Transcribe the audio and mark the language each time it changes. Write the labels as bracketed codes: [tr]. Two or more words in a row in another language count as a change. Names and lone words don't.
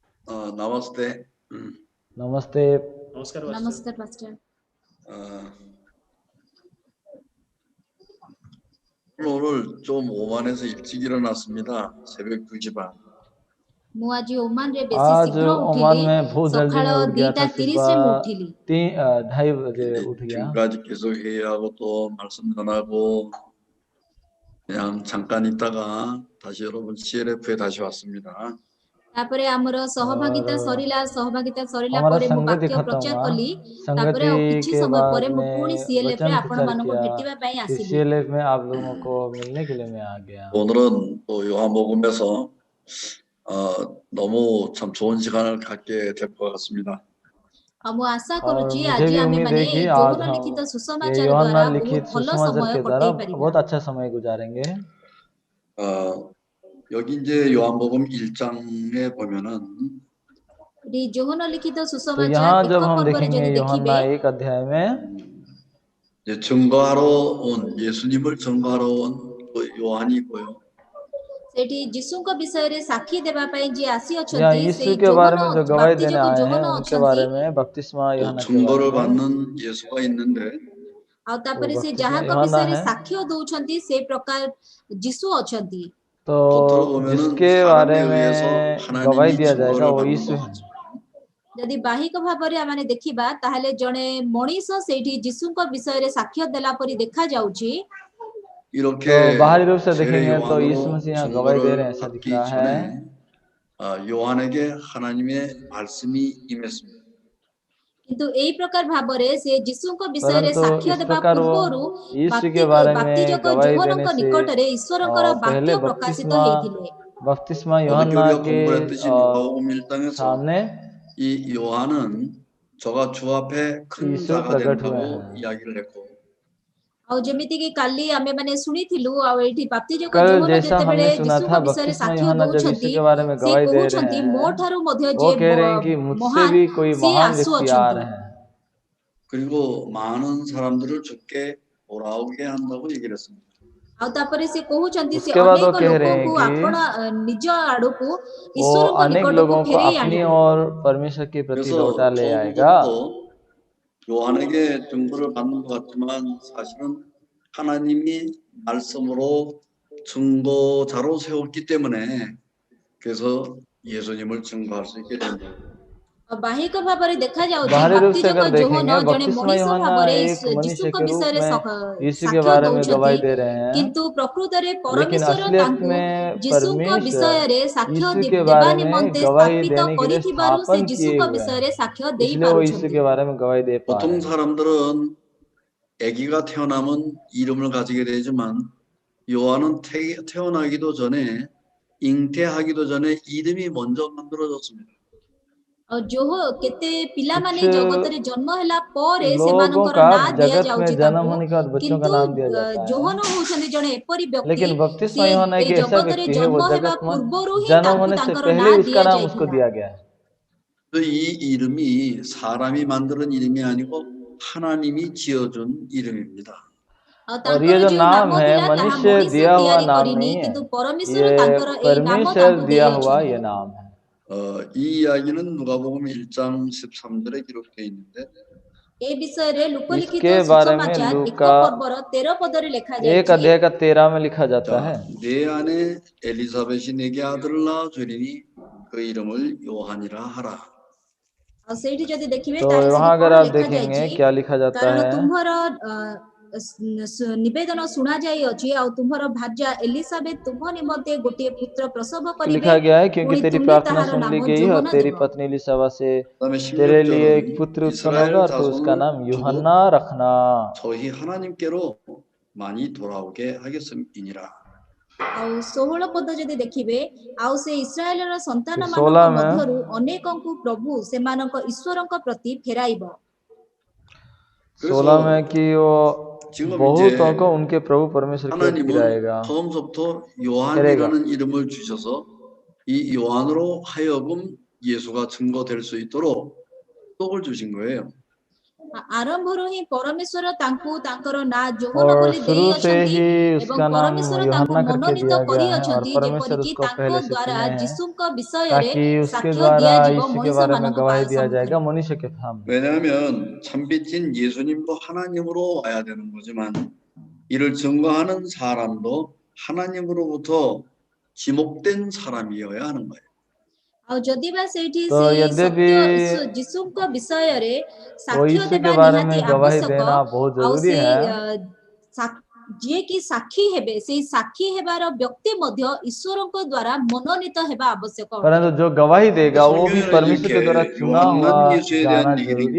[hi] नमस्ते। नमस्ते। नमस्कार नमस्कार पास्टर। [ko] 오늘 좀 오만해서 일찍 일어났습니다. 새벽 2시 반. [or] ମୁଁ ଆଜି ଓମାନରେ ବେଶୀ [hi] आज [or] ଶୀଘ୍ର [hi] ओमान [or] ଉଠିଲି। [hi] में बहुत जल्दी [or] ସକାଳ [hi] में उठ गया था। [or] 2:30 ରେ ମୁଁ ଉଠିଲି। [hi] 2:30 बजे उठ गया। [ko] 지금까지 계속 회의하고 또 말씀 전하고 그냥 잠깐 있다가 다시 여러분 CLF에 다시 왔습니다. [or] ତାପରେ ଆମର ସହଭାଗିତା ସରିଲା [hi] हमारा [or] ପରେ ମୁଁ [hi] संगति [or] ବାକ୍ୟ [hi] खत्म [or] ପ୍ରଚାର [hi] हुआ। [or] କଲି। ତାପରେ [hi] संगति [or] ଆଉ କିଛି [hi] के [or] ସମୟ [hi] बाद [or] ପରେ ମୁଁ ପୁଣି [hi] में [or] CLF ରେ [hi] वचन [or] ଆପଣ [hi] प्रचार [or] ମାନଙ୍କୁ [hi] किया। [or] ଭେଟିବା ପାଇଁ ଆସିଲି। [hi] CLF में आप लोगों को मिलने के लिए मैं आ गया। [ko] 오늘은 또 요한복음에서 너무 참 좋은 시간을 갖게 될 것 같습니다. [or] ମୁଁ ଆଶା [hi] और [or] କରୁଛି [hi] मुझे [or] ଆଜି [hi] भी [or] ଆମେ [hi] उम्मीद [or] ମାନେ [hi] है कि आज [or] ଯୋହନ [hi] हम [or] ଲିଖିତ [hi] ये [or] ସୁସମାଚାର [hi] यूहन्ना [or] ଦ୍ୱାରା ବହୁତ [hi] लिखित [or] ଭଲ [hi] सुसमाचार [or] ସମୟ [hi] के द्वारा [or] କଟାଇ ପାରିବା। [hi] बहुत अच्छा समय गुजारेंगे। [ko] 여기 이제 요한복음 1장에 보면은 [or] ଯୋହନ ଲିଖିତ [hi] तो [or] ସୁସମାଚାର [hi] यहाँ [or] ଏକ [hi] जब हम [or] ପର୍ବରେ [hi] देखेंगे [or] ଯଦି [hi] यूहन्ना [or] ଦେଖିବେ [hi] 1 अध्याय में [ko] 이제 증거하러 온 예수님을 증거하러 온 그 요한이 있고요. [or] ସେଠି ଯୀଶୁଙ୍କ ବିଷୟରେ ସାକ୍ଷୀ ଦେବା ପାଇଁ ଯିଏ [hi] या [or] ଆସିଅଛନ୍ତି [hi] यीशु [or] ସେଇ [hi] के बारे [or] ଯୋହନ [hi] में जो गवाही देने [or] ବାପ୍ତିଜକ [hi] आए हैं [or] ଯୋହନ [hi] उनके [or] ଅଛନ୍ତି। [hi] बारे में बपतिस्मा [ko] 또 [hi] यूहन्ना के बारे [ko] 증거를 [hi] में। [ko] 받는 예수가 있는데 [or] ଆଉ ତାପରେ ସେ ବକ୍ତିସ୍ମା ଯାହାଙ୍କ ୟୁହନ୍ନା ବିଷୟରେ [hi] है। [or] ସାକ୍ଷ୍ୟ ଦଉଛନ୍ତି ସେ ପ୍ରକାର ଯୀଶୁ ଅଛନ୍ତି। [hi] तो [ko] 겉으로 보면은 [hi] जिसके [ko] 사람에 [hi] बारे [ko] 의해서 [hi] में [ko] 하나님이 [hi] गवाही दिया जाएगा [ko] 증거를 [hi] वो [ko] 받는 [hi] यीशु है। [ko] 것이죠. [or] ଯଦି ବାହିକ ଭାବରେ ଆମେ ଦେଖିବା ତାହେଲେ ଜଣେ ମଣିଷ ସେଇଠି ଯୀଶୁଙ୍କ ବିଷୟରେ ସାକ୍ଷ୍ୟ ଦେଲା ପରି ଦେଖାଯାଉଛି। [ko] 이렇게 [hi] तो बाहरी रूप से [ko] 제 [hi] देखेंगे तो [ko] 요한으로 [hi] यीशु मसीह यहाँ गवाही दे रहे हैं, [ko] 증거를 [hi] ऐसा दिख [ko] 받기 [hi] रहा [ko] 전에 [hi] है। [ko] 요한에게 하나님의 말씀이 임했습니다. [or] କିନ୍ତୁ ଏଇ ପ୍ରକାର ଭାବରେ ସେ ଯୀଶୁଙ୍କ ବିଷୟରେ [hi] परंतु [or] ସାକ୍ଷ୍ୟ [hi] इस [or] ଦେବା [hi] प्रकार वो [or] ପୂର୍ବରୁ [hi] यीशु के बारे में [or] ବାପ୍ତିଜକ [hi] गवाही देने [or] ଯୋହନଙ୍କ [hi] से [or] ନିକଟରେ ଈଶ୍ୱରଙ୍କର [hi] पहले [or] ବାକ୍ୟ ପ୍ରକାଶିତ ହେଇଥିଲେ। [hi] बपतिस्मा [ko] 어저께 [hi] यूहन्ना [ko] 우리가 [hi] के [ko] 공부했듯이 누가복음 1장에서 [hi] सामने [ko] 이 요한은 저가 주 앞에 큰 [hi] यीशु [ko] 자가 [hi] प्रकट हुए [ko] 된다고 [hi] हैं। [ko] 이야기를 했고 [or] ଆଉ ଯେମିତି କି କାଲି ଆମେ ମାନେ ଶୁଣିଥିଲୁ ଆଉ ଏଇଠି ବାପ୍ତିଜକ [hi] कल [or] ଯୋହନ [hi] जैसा [or] ଯେତେବେଳେ [hi] हमने सुना [or] ଯୀଶୁଙ୍କ [hi] था [or] ବିଷୟରେ [hi] बपतिस्मा [or] ସାକ୍ଷ୍ୟ [hi] यूहन्ना जब यीशु [or] ଦଉଛନ୍ତି [hi] के बारे में [or] ସେ [hi] गवाही दे रहे [or] କହୁଛନ୍ତି ମୋ [hi] हैं, [or] ଠାରୁ ମଧ୍ୟ [hi] वो [or] ଯେ [hi] कह रहे हैं कि मुझसे [or] ମହାନ [hi] भी कोई [or] ସିଏ [hi] महान व्यक्ति आ [or] ଆସୁଅଛନ୍ତି। [hi] रहे हैं। [ko] 그리고 많은 사람들을 주께 돌아오게 한다고 얘기를 했습니다. [or] ଆଉ ତାପରେ ସେ କହୁଛନ୍ତି ସେ [hi] उसके बाद वो [or] ଅନେକ [hi] कह रहे हैं [or] ଲୋକଙ୍କୁ [hi] कि [or] ଆପଣ ନିଜ ଆଡକୁ [hi] वो [or] ଈଶ୍ୱରଙ୍କ [hi] अनेक [or] ନିକଟକୁ [hi] लोगों को [or] ଫେରେଇ [hi] अपनी [or] ଆଣିବେ। [hi] और परमेश्वर के प्रति [ko] 그래서 [hi] लौटा ले आएगा। [ko] 처음부터 요한에게 증거를 받는 것 같지만 사실은 하나님이 말씀으로 증거자로 세웠기 때문에 그래서 예수님을 증거할 수 있게 된 거예요. [or] ବାହିକ ଭାବରେ ଦେଖାଯାଉଛି [hi] बाहरी रूप से [or] ବାପ୍ତିଜକ [hi] अगर [or] ଯୋହନ [hi] देखेंगे [or] ଜଣେ [hi] बपतिस्मा [or] ମଣିଷ [hi] यूहन्ना [or] ଭାବରେ [hi] एक मनुष्य [or] ଯୀଶୁଙ୍କ [hi] के रूप [or] ବିଷୟରେ [hi] में यीशु के [or] ସାକ୍ଷ୍ୟ [hi] बारे में [or] ଦଉଛନ୍ତି। [hi] गवाही दे रहे हैं, [or] କିନ୍ତୁ ପ୍ରକୃତରେ [hi] लेकिन [or] ପରମେଶ୍ୱର [hi] असलियत [or] ତାଙ୍କୁ [hi] में [or] ଯୀଶୁଙ୍କ [hi] परमेश्वर [or] ବିଷୟରେ ସାକ୍ଷ୍ୟ [hi] यीशु के [or] ଦେବା [hi] बारे में [or] ନିମନ୍ତେ [hi] गवाही [or] ସ୍ଥାପିତ [hi] देने के लिए [or] କରିଥିବାରୁ ସେ [hi] स्थापन किए [or] ଯୀଶୁଙ୍କ [hi] हुए [or] ବିଷୟରେ [hi] हैं, [or] ସାକ୍ଷ୍ୟ [hi] इसलिए वो यीशु [or] ଦେଇପାରୁଛନ୍ତି। [hi] के बारे में गवाही दे पा रहे [ko] 보통 [hi] हैं। [ko] 사람들은 아기가 태어나면 이름을 가지게 되지만 요한은 태어나기도 전에 잉태하기도 전에 이름이 먼저 만들어졌습니다. [or] ଆଉ ଯୋହ କେତେ ପିଲାମାନେ [hi] कुछ [or] ଜଗତରେ ଜନ୍ମ ହେଲା ପରେ [hi] लोगों [or] ସେମାନଙ୍କର [hi] का [or] ନାଁ [hi] जगत [or] ଦିଆଯାଉଛି [hi] में जन्म [or] ତାଙ୍କୁ। [hi] होने के बाद बच्चों का [or] କିନ୍ତୁ [hi] नाम दिया जाता है, [or] ଯୋହନ ହଉଛନ୍ତି ଜଣେ ଏପରି ବ୍ୟକ୍ତି [hi] लेकिन बपतिस्मा [or] ସିଏ [hi] यूहन्ना [or] ଏଇ [hi] एक ऐसा [or] ଜଗତରେ [hi] व्यक्ति है, [or] ଜନ୍ମ [hi] वो [or] ହେବା [hi] जगत में [or] ପୂର୍ବରୁ ହିଁ [hi] जन्म [or] ତାଙ୍କୁ [hi] होने से [or] ତାଙ୍କର [hi] पहले [or] ନାଁ [hi] उसका नाम उसको [or] ଦିଆଯାଇଥିଲା। [hi] दिया गया। [ko] 이 이름이 사람이 만드는 이름이 아니고 하나님이 지어준 이름입니다. [or] ଆଉ [hi] और [or] ତାଙ୍କର [hi] ये जो [or] ଯୋଉ [hi] नाम [or] ନାମ [hi] है [or] ଥିଲା ତାହା [hi] मनुष्य [or] ମଣିଷ [hi] दिया हुआ [or] ତିଆରି [hi] नाम [or] କରିନି, [hi] नहीं है, [or] କିନ୍ତୁ ପରମେଶ୍ୱର [hi] ये [or] ତାଙ୍କର ଏଇ ନାମ [hi] परमेश्वर [or] ତାଙ୍କୁ [hi] दिया हुआ [or] ଦେଇଅଛନ୍ତି। [hi] ये नाम है। [ko] 이 이야기는 누가복음 1장 13절에 기록되어 있는데 [or] ଏ ବିଷୟରେ ଲୋକଲିଖିତ [hi] इसके बारे में [or] ସୁସମାଚାର ଏକ [hi] लूका [or] ପର୍ବର 13 ପଦରେ [hi] 1 [or] ଲେଖାଯାଇଛି। [hi] अध्याय का 13 में लिखा जाता है, [ko] 자, 내 아내 엘리사벳이 내게 아들을 낳아주리니 그 이름을 요한이라 하라. [or] ଆଉ ସେଇଠି ଯଦି ଦେଖିବେ [hi] तो [or] ତାହେଲେ [hi] वहां [or] ସେଠି [hi] अगर [or] କଣ [hi] आप देखेंगे [or] ଲେଖାଯାଇଛି, [hi] क्या लिखा जाता [or] କାରଣ [hi] है, [or] ତୁମ୍ଭର ନିବେଦନ ଶୁଣା ଯାଇଅଛି ଆଉ ତୁମ୍ଭର ଭାର୍ଯ୍ୟା ଏଲିସାବେତ ତୁମ୍ଭ ନିମନ୍ତେ ଗୋଟିଏ ପୁତ୍ର ପ୍ରସବ କରିବେ, [hi] लिखा गया है क्योंकि [or] ପୁଣି [hi] तेरी [or] ତୁମେ [hi] प्रार्थना [or] ତାହାର [hi] सुन ली [or] ନାମ [hi] गई और [or] ଯୋହନ [hi] तेरी [or] ଦେବ। [hi] पत्नी एलीसाबा से [ko] 그다음에 [hi] तेरे लिए [ko] 16절은 [hi] एक पुत्र उत्पन्न [ko] 이스라엘 [hi] होगा और तू उसका [ko] 자손을 [hi] नाम [ko] 두고 [hi] यूहन्ना रखना। [ko] 저희 하나님께로 많이 돌아오게 하겠음이니라. [or] ଆଉ 16 ପଦ ଯଦି ଦେଖିବେ, ଆଉ ସେ ଇସ୍ରାଏଲର ସନ୍ତାନ ମାନଙ୍କ [hi] 16 में [or] ମଧ୍ୟରୁ ଅନେକଙ୍କୁ ପ୍ରଭୁ ସେମାନଙ୍କ ଈଶ୍ୱରଙ୍କ ପ୍ରତି ଫେରାଇବ। [hi] 16 में कि वो [ko] 지금 [hi] बहुतों [ko] 이제 [hi] को उनके प्रभु परमेश्वर की ओर [ko] 하나님은 [hi] फिराएगा, [ko] 처음부터 [hi] करेगा। [ko] 요한이라는 이름을 주셔서 이 요한으로 하여금 예수가 증거될 수 있도록 떡을 주신 거예요. [or] ଆରମ୍ଭରୁ ହିଁ ପରମେଶ୍ୱର ତାଙ୍କୁ ତାଙ୍କର ନାଁ ଯୋହନ [hi] और [or] ବୋଲି [hi] शुरू से [or] ଦେଇଅଛନ୍ତି [hi] ही [or] ଏବଂ [hi] उसका नाम [or] ପରମେଶ୍ୱର ତାଙ୍କୁ [hi] यूहन्ना करके [or] ମନୋନୀତ [hi] दिया गया है और [or] କରିଅଛନ୍ତି [hi] परमेश्वर [or] ଯେପରିକି [hi] उसको [or] ତାଙ୍କ [hi] पहले से [or] ଦ୍ୱାରା [hi] चुने हैं [or] ଯୀଶୁଙ୍କ ବିଷୟରେ [hi] ताकि उसके [or] ସାକ୍ଷ୍ୟ [hi] द्वारा [or] ଦିଆଯିବ [hi] यीशु के [or] ମଣିଷ [hi] बारे में [or] ମାନଙ୍କ [hi] गवाही दिया [or] ସମ୍ମୁଖରେ। [hi] जाएगा मनुष्य के सामने। [ko] 왜냐하면 참빛인 예수님도 하나님으로 와야 되는 거지만 이를 증거하는 사람도 하나님으로부터 지목된 사람이어야 하는 거예요. [or] ଆଉ ଯଦି ବା ସେଇଠି [hi] तो [or] ସେଇ [hi] यद्यपि [or] ସତ୍ୟ ଯୀଶୁଙ୍କ ବିଷୟରେ [hi] वो [or] ସାକ୍ଷ୍ୟ [hi] यीशु [or] ଦେବା [hi] के बारे [or] ନିହାତି [hi] में गवाही [or] ଆବଶ୍ୟକ [hi] देना बहुत [or] ଆଉ [hi] जरूरी [or] ସେ [hi] है, [or] ଯିଏକି ସାକ୍ଷୀ ହେବେ ସେଇ ସାକ୍ଷୀ ହେବାର ବ୍ୟକ୍ତି ମଧ୍ୟ ଈଶ୍ୱରଙ୍କ ଦ୍ୱାରା ମନୋନୀତ ହେବା ଆବଶ୍ୟକ ଅଟେ। [hi] परंतु जो गवाही देगा वो भी [ko] 성경에는 [hi] परमेश्वर के द्वारा [ko] 이렇게 [hi] चुना हुआ [ko] 요한만 예수에 [hi] जाना [ko] 대한 얘기를 [hi] जरूरी